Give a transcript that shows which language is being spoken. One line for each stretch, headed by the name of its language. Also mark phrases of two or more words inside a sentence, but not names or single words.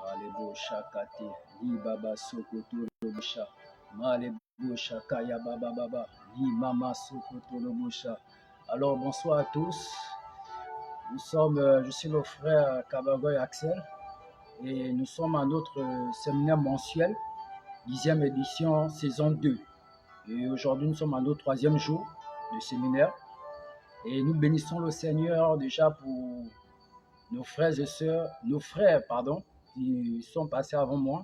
French: bosha kate, li baba sokoto bosha, male bosha kaya baba baba, li mama sokoto bosha. Alors bonsoir à tous. Je suis le frère Kabagoy Axel et nous sommes à notre séminaire mensuel, 10e édition, saison 2. Et aujourd'hui, nous sommes à notre 3e jour de séminaire et nous bénissons le Seigneur déjà pour nos frères et sœurs, qui sont passés avant moi.